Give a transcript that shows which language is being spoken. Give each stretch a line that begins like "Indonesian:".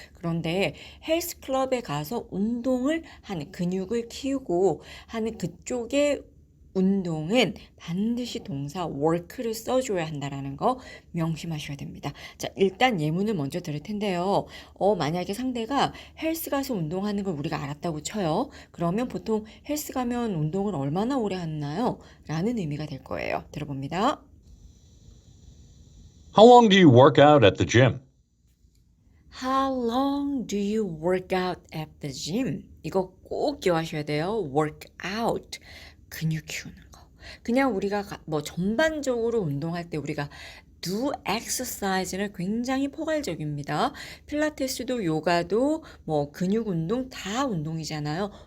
Korean: 그런데 헬스클럽에 가서 운동을 하는 근육을 키우고 하는 그쪽의 운동은 반드시 동사 work를 써줘야 한다라는 거 명심하셔야 됩니다. 자, 일단 예문을 먼저 들을 텐데요. 만약에 상대가 헬스 가서 운동하는 걸 우리가 알았다고 쳐요. 그러면 보통 헬스 가면 운동을 얼마나 오래 하나요? 라는 의미가 될 거예요. 들어봅니다.
English: How long do you work out at the gym? How long do you work out at the gym?
Korean: 이거 꼭 기억하셔야 돼요.
English: work out.
Korean: 근육 키우는 거. 그냥 우리가 뭐 전반적으로 운동할 때 우리가
English: do exercise
Korean: 는 굉장히 포괄적입니다. 필라테스도 요가도 뭐 근육 운동 다 운동이잖아요.